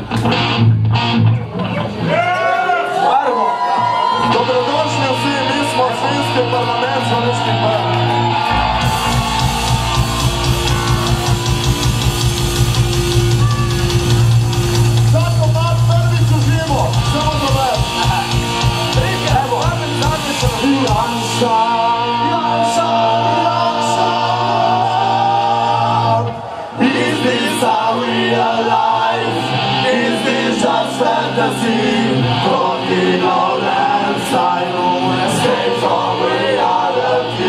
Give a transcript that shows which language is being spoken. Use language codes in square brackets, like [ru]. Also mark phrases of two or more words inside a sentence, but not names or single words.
[sl] Dobrodošli vsi, mi smo Svinjski parlament Zvorniških Brd. Ta komad prvič užimo, samo dober. Evo, Janša. [en] Is this our real life? Is this just fantasy? Talking all inside, no escape from reality.